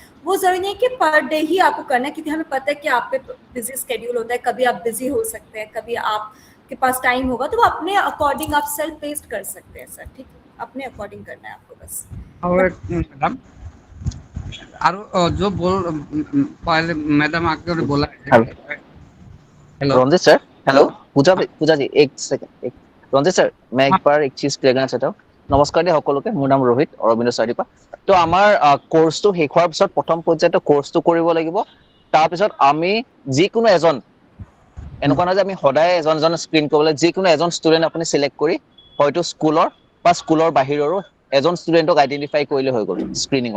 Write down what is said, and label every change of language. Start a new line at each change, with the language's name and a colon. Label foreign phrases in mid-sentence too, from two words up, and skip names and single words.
Hindi: वो जरूरी नहीं है कि
English: per day
Hindi: ही आपको करना है, क्योंकि हमें पता है कि आप पे
English: busy schedule
Hindi: होता है, कभी आप बिजी हो सकते हैं, कभी आपके पास टाइम होगा, तो वो अपने अकॉर्डिंग आप
English: self paced
Hindi: कर सकते हैं सर, ठीक है, अपने अकॉर्डिंग करना है आपको बस। और मैडम और जो पहले मैडम आके बोला हेलो रंजित सर, हेलो पूजा जी एक सेकंड। रंजित सर मैं एक बार एक चीज क्लियर करना चाहता हूँ।
Assamese: नमस्कार दे সকলোকে, মোৰ নাম ৰোহিত অৰবিন্দ চাৰিপা। তো আমাৰ কোৰ্সটো শেষ হোৱাৰ পিছত প্ৰথম পৰ্যায়ত কোৰ্সটো কৰিব লাগিব, তাৰপিছত আমি যিকোনো এজন এনেকুৱা নহয় যে আমি সদায় এজন স্ক্ৰীন কৰিবলৈ, যিকোনো এজন ষ্টুডেণ্ট আপুনি সিলেক্ট কৰি হয়তো স্কুলৰ বা স্কুলৰ বাহিৰৰো এজন ষ্টুডেণ্টক আইডেন্টিফাই কৰিলে হৈ গ'ল স্ক্ৰিনিঙত।